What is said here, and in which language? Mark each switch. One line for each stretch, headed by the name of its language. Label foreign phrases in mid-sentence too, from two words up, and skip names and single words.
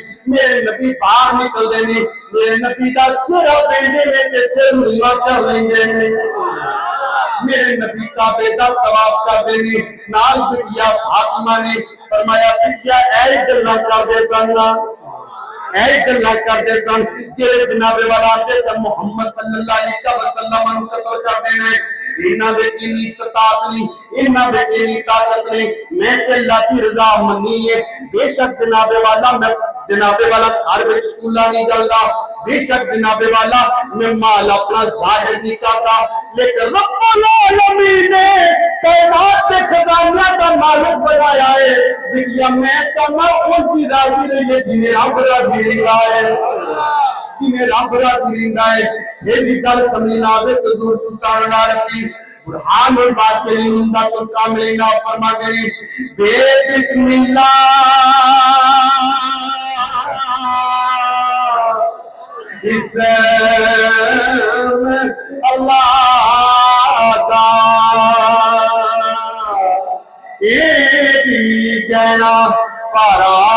Punjabi: میرے نبی باہر نکلدے نے، میرے نبی دا چہرہ ویندے نے تے سر نیواں کر لیندے نے. میرے نبی کعبے دا طواف کردے نے، نال بٹیا فاطمہ نے. فرمایا بٹیا اے گلاں کردے سن نا، اے گلاں کردے سن جیہڑے جنابے والا آندے سن محمد
Arabic: صلى الله عليه وسلم
Punjabi: نوں قتل کر دینا ہے. انہاں دے انی استطاعت نہیں، انہاں دے انی طاقت نہیں. میں تے اللہ دی رضا منی ہے، بیشک جنابے والا میں جنابے والا گھر وچ چولہا نہیں جلدا,
Urdu: بیشک جنابے والا میں مال اپنا ظاہر نہیں کرتا، لیکن رب العالمین نے کائنات کے خزانہ کا مالک بنایا ہے.
Punjabi: بٹیا میں چاہناں اونہاں کی راضی رہیے جنہیں رب راضی رہندا ہے، جنہیں رب راضی رہندا ہے. یہ بھی گل سمجھ نہ آوے تو حضور سلطان رفیع برہان البطلین دا تو کاملینا فرماتے نے بے بسم اللہ
Urdu: اللہ کا یہ بھی کہنا پارہ